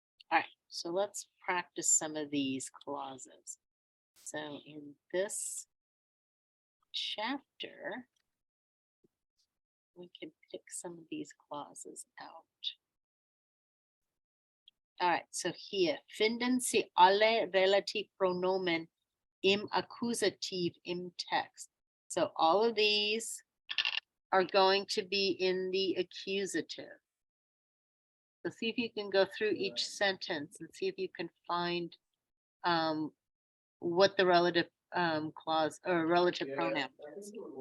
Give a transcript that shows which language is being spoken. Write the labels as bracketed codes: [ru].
[en] All right, so let's practice some of these clauses. So in this chapter, we can pick some of these clauses out. All right, so here, [de] finden Sie alle Relativpronomen im Akkusativ im Text. [en] So all of these are going to be in the accusative. So see if you can go through each sentence and see if you can find what the relative clause or relative pronoun is.